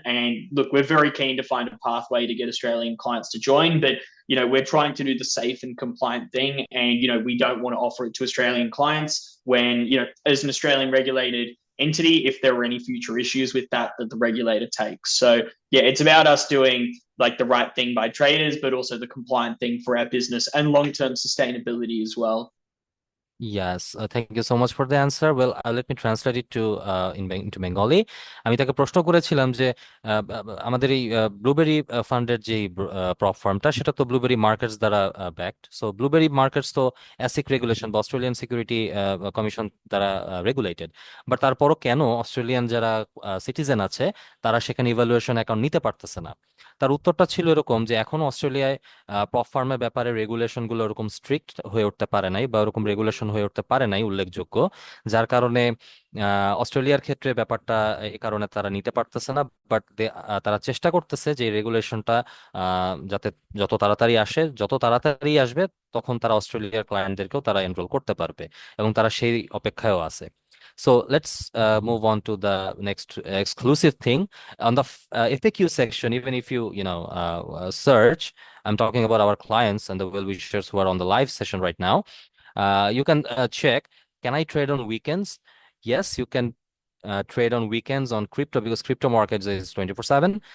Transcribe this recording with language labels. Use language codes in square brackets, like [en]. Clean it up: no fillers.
[en] And look, we're very keen to find a pathway to get Australian clients to join, but we're trying to do the safe and compliant thing, and we don't want to offer it to Australian clients when as an Australian regulated entity, if there were any future issues with that the regulator takes. So yeah, it's about us doing like the right thing by traders, but also the compliant thing for our business and long-term sustainability as well. Yes, thank you so much for the answer. Well, let me translate it to into Bengali. [bn] আমি তাকে প্রশ্ন করেছিলাম যে আমাদের এই blueberry ফান্ডের যে prop ফার্মটা সেটা তো ব্লুবেরি মার্কেটস দ্বারা ব্যাকড। সো ব্লুবেরি মার্কেটস তো অ্যাসিক রেগুলেশন বা অস্ট্রেলিয়ান সিকিউরিটি কমিশন দ্বারা রেগুলেটেড, বাট তারপরও কেন অস্ট্রেলিয়ান যারা সিটিজেন আছে তারা সেখানে ইভালুয়েশন অ্যাকাউন্ট নিতে পারতেছে না? তার উত্তরটা ছিল এরকম যে এখনো অস্ট্রেলিয়ায় প্রপ ফার্মের ব্যাপারে রেগুলেশন গুলো ওরকম স্ট্রিক্ট হয়ে উঠতে পারে নাই বা ওরকম রেগুলেশন হয়ে উঠতে পারে নাই উল্লেখযোগ্য, যার কারণে অস্ট্রেলিয়ার ক্ষেত্রে ব্যাপারটা এই কারণে তারা নিতে পারতেছে না। বাট তারা চেষ্টা করতেছে যে রেগুলেশনটা যাতে যত তাড়াতাড়ি আসবে তখন তারা অস্ট্রেলিয়ার ক্লায়েন্টদেরকেও তারা এনরোল করতে পারবে, এবং তারা সেই অপেক্ষায়ও আছে। [en] So let's move on to the next exclusive thing on the FAQ section. Even if you search, I'm talking about our clients and the well wishers who are on the live session right now. You can check, can I trade on weekends? Yes, you can trade on weekends on crypto because crypto markets is 24/7.